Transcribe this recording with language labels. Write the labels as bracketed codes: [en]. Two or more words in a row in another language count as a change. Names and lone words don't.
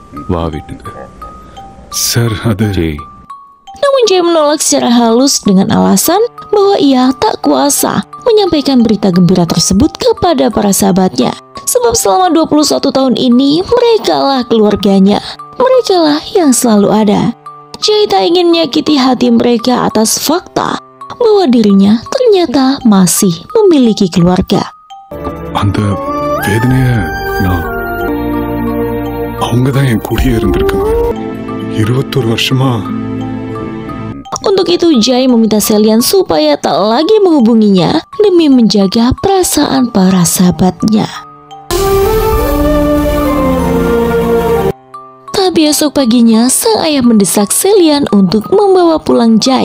[id] Namun Jai menolak secara halus dengan alasan bahwa ia tak kuasa menyampaikan berita gembira tersebut kepada para sahabatnya. Sebab selama 21 tahun ini, merekalah keluarganya. Merekalah yang selalu ada. Jai tak ingin menyakiti hati mereka atas fakta bahwa dirinya ternyata masih memiliki keluarga. [ta] அந்த வேதனைய நான் அவங்க தான் என் கூடயே இருந்திருக்காங்க 21 வருஷமா. [id] Untuk itu Jai meminta Selian supaya tak lagi menghubunginya demi menjaga perasaan para sahabatnya. Tapi esok paginya sang ayah mendesak Selian untuk membawa pulang Jai.